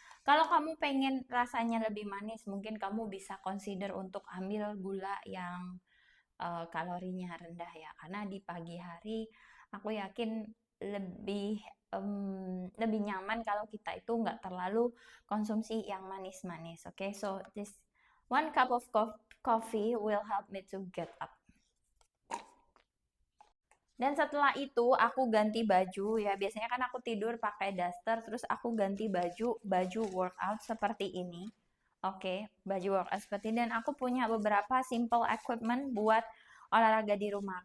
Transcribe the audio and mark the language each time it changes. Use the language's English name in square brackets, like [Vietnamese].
[Indonesian] Kalau kamu pengen rasanya lebih manis, mungkin kamu bisa consider untuk ambil gula yang kalorinya rendah ya, karena di pagi hari aku yakin lebih lebih nyaman kalau kita itu nggak terlalu konsumsi yang manis-manis. [English] Oke, so this one cup of coffee will help me to get up. [Indonesian] Dan setelah itu aku ganti baju ya, biasanya kan aku tidur pakai daster, terus aku ganti baju workout seperti ini. Oke, baju workout seperti ini. Dan aku punya beberapa simple equipment buat olahraga di rumah.